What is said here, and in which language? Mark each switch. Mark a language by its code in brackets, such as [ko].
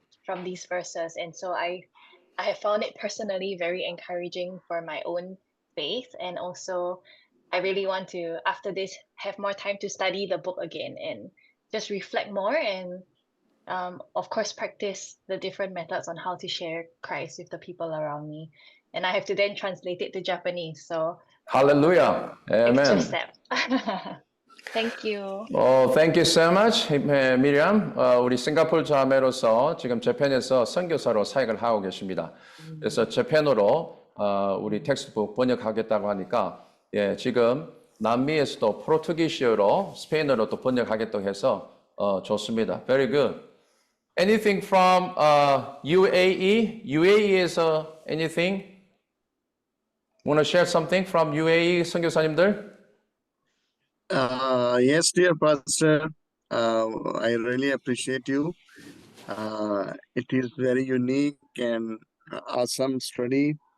[en] from these verses, and so I have found it personally very encouraging for my own faith, and also I really want to, after this, have more time to study the book again and just reflect more, and of course practice the different methods on how to share Christ with the people around me. And I have to then translate it to Japanese, so Hallelujah. extra Amen. step. Thank you. Thank you so much, 미리암. [ko] 우리 싱가포르 자매로서 지금 재팬에서 선교사로 사역을 하고 계십니다. 그래서 재팬으로 우리 텍스트북 번역하겠다고 하니까 예, 지금 남미에서도 포르투기시어로 스페인어로 또 번역하겠다고 해서 좋습니다. [en] Very good. Anything from UAE? [ko] UAE에서 [en] anything? Want to share something from UAE [ko] 선교사님들? [en] Yes, dear Pastor, I really appreciate you. It is very unique and awesome study.